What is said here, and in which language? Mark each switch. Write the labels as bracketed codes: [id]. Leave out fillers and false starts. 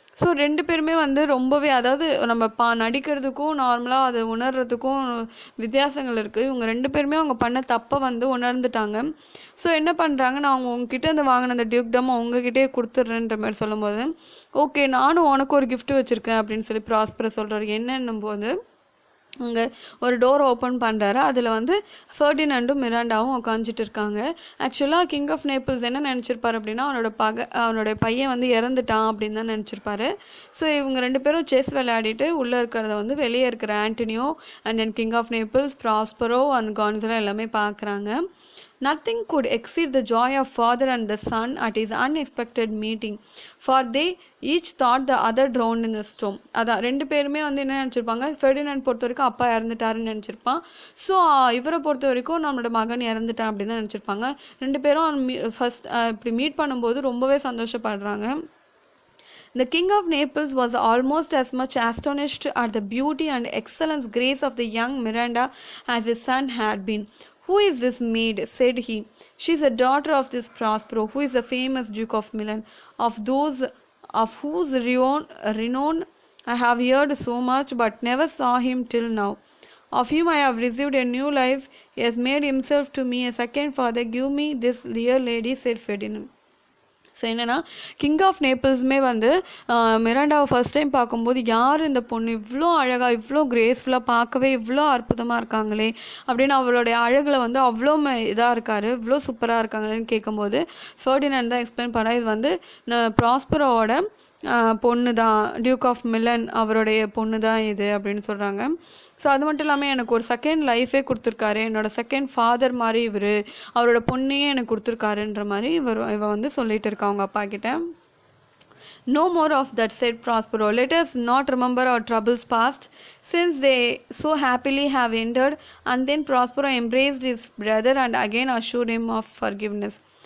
[ta] So 2 பேருமே வந்து ரொம்பவே, அதாவது நம்ம நடிக்கிறதுக்கும் நார்மலாக அதை உணர்றதுக்கும் வித்தியாசங்கள் இருக்குது. இவங்க 2 பேருமே அவங்க பண்ண தப்பை வந்து உணர்ந்துட்டாங்க. ஸோ என்ன பண்ணுறாங்க, நான் உங்ககிட்ட இருந்து வாங்கின அந்த டியூக்டம் உங்ககிட்டே கொடுத்துட்றேன்ற மாதிரி சொல்லும்போது, ஓகே நானும் உனக்கு ஒரு கிஃப்ட் வச்சுருக்கேன் அப்படின்னு சொல்லி ப்ராஸ்பரோ சொல்கிறாரு. என்னன்னும் போது அங்கே ஒரு டோர் ஓப்பன் பண்ணுறாரு, அதில் வந்து ஃபெர்டினண்டும் மிராண்டாவும் உட்காந்துட்டு இருக்காங்க. ஆக்சுவலாக கிங் ஆஃப் நேபிள்ஸ் என்ன நினச்சிருப்பார் அப்படின்னா, அவனோட பையன் வந்து இறந்துட்டான் அப்படின்னு தான் நினச்சிருப்பாரு. ஸோ இவங்க 2 பேரும் செஸ் விளையாடிட்டு உள்ளே இருக்கிறத வந்து வெளியே இருக்கிற Antonio and then king of Naples, Prospero and கான்சலோ எல்லாமே பார்க்குறாங்க. [en] Nothing could exceed the joy of father and the son at his unexpected meeting, for they each thought the other drowned in the storm. [ta] அதான் 2 பேருமே வந்து என்ன நினச்சிருப்பாங்க, Ferdinand பொறுத்த வரைக்கும் அப்பா இறந்துட்டாருன்னு நினச்சிருப்பான். So இவரை பொறுத்த வரைக்கும் நம்மளோட மகன் இறந்துட்டான் அப்படின்னு தான் நினச்சிருப்பாங்க. 2 பேரும் ஃபஸ்ட் இப்படி மீட் பண்ணும்போது ரொம்பவே சந்தோஷப்படுறாங்க. [en] The king of Naples was almost as much astonished at the beauty and excellent grace of the young Miranda as his son had been. Who is this maid? Said he. She is a daughter of this Prospero, who is a famous Duke of Milan, of whose renown I have heard so much, but never saw him till now. Of him I have received a new life. He has made himself to me a second father. Give me this dear lady, said Ferdinand. [ta] So என்னென்னா king of நேபிள்ஸுமே வந்து மிராண்டாவை first time பார்க்கும்போது, யார் இந்த பொண்ணு இவ்வளோ அழகாக இவ்வளோ கிரேஸ்ஃபுல்லாக பார்க்கவே இவ்வளோ அற்புதமாக இருக்காங்களே அப்படின்னு அவளுடைய அழகில் வந்து அவ்வளோ இதாக இருக்கார், இவ்வளோ சூப்பராக இருக்காங்களேன்னு கேட்கும்போது ஃபெர்டினண்ட் தான் எக்ஸ்பிளைன் பண்ண, இது வந்து ப்ராஸ்பரோவோட பொண்ணு தான், டியூக் ஆஃப் மிலன் அவருடைய பொண்ணு தான் இது அப்படின்னு சொல்கிறாங்க. ஸோ அது மட்டும் இல்லாமல் எனக்கு ஒரு செகண்ட் லைஃபே கொடுத்துருக்காரு, என்னோடய செகண்ட் ஃபாதர் மாதிரி அவரோட பொண்ணையே எனக்கு கொடுத்துருக்காருன்ற மாதிரி இவ வந்து சொல்லிட்டு இருக்கா அவங்க அப்பா கிட்ட. [en] No more of that, said Prospero. Let us not remember our troubles past, since they so happily have ended. And then Prospero embraced his brother and again assured him of forgiveness.